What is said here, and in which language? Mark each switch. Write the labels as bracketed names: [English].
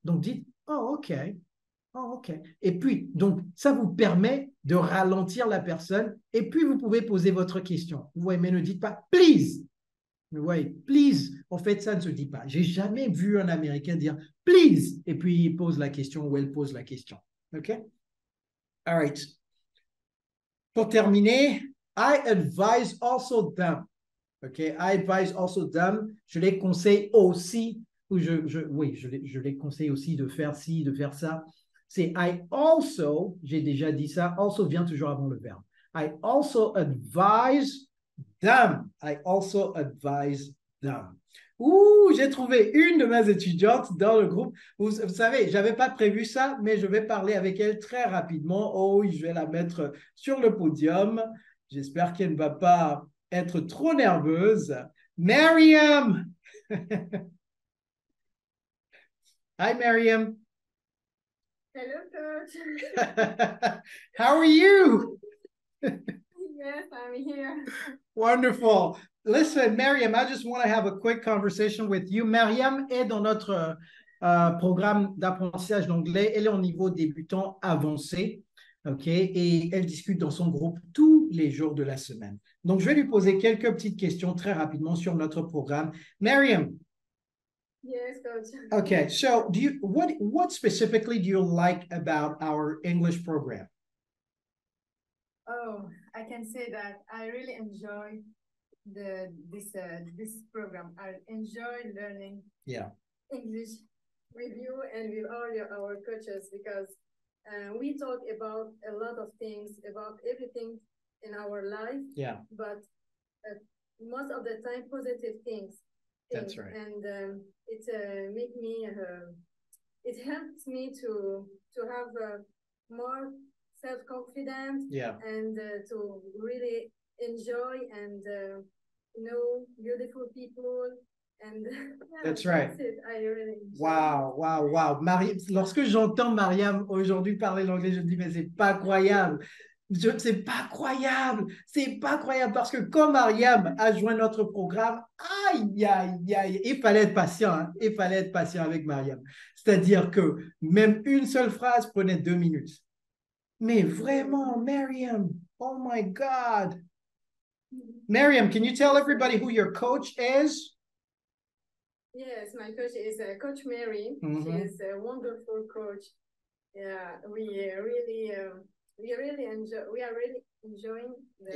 [French] Donc, dites, oh, OK. Oh, OK. Et puis, donc, ça vous permet de ralentir la personne et puis vous pouvez poser votre question. Vous voyez, mais ne dites pas, please. Vous voyez, please, en fait, ça ne se dit pas. J'ai jamais vu un Américain dire please, et puis il pose la question ou elle pose la question. [English] OK? All right. [French] Pour terminer, [English] I advise also them. OK? I advise also them. [French] Je les conseille aussi, ou je les conseille aussi de faire ci, de faire ça. C'est [English] I also, [French] j'ai déjà dit ça, also vient toujours avant le verbe. [English] I also advise them. I also advise them. [French] Ouh, j'ai trouvé une de mes étudiantes dans le groupe. Vous savez, je n'avais pas prévu ça, mais je vais parler avec elle très rapidement. Oh, je vais la mettre sur le podium. J'espère qu'elle ne va pas être trop nerveuse. Mariam! [English] Hi, Mariam. Hello, coach. How are you? Yes, I'm here. Wonderful. Listen, Mariam, I just want to have a quick conversation with you. [French] Mariam est dans notre programme d'apprentissage d'anglais. Elle est au niveau débutant avancé, OK? Et elle discute dans son groupe tous les jours de la semaine. Donc, je vais lui poser quelques petites questions très rapidement sur notre programme. Mariam. [English] Yes, coach. Okay, so what specifically do you like about our English program? Oh, I can say that I really enjoy this program. I enjoy learning Yeah. English with you and with our coaches because we talk about a lot of things, about everything in our life. Yeah. But most of the time, positive things. That's right. And it make me. It helps me to have more self-confidence. Yeah. And to really enjoy and know beautiful people. And That's right. That's it. I really enjoy. Wow, wow, wow. [French] Lorsque j'entends Mariam aujourd'hui parler l'anglais, je me dis, mais c'est pas croyable. C'est pas croyable. C'est pas croyable parce que quand Mariam a joint notre programme, aïe, aïe, aïe, il fallait être patient. Hein? Il fallait être patient avec Mariam. C'est-à-dire que même une seule phrase prenait 2 minutes. Mais vraiment, [English] Mariam, oh my God. Mariam, can you tell everybody who your coach is? Yes, my coach is Coach Mary. Mhm. She is a wonderful coach. Yeah, we are really enjoying the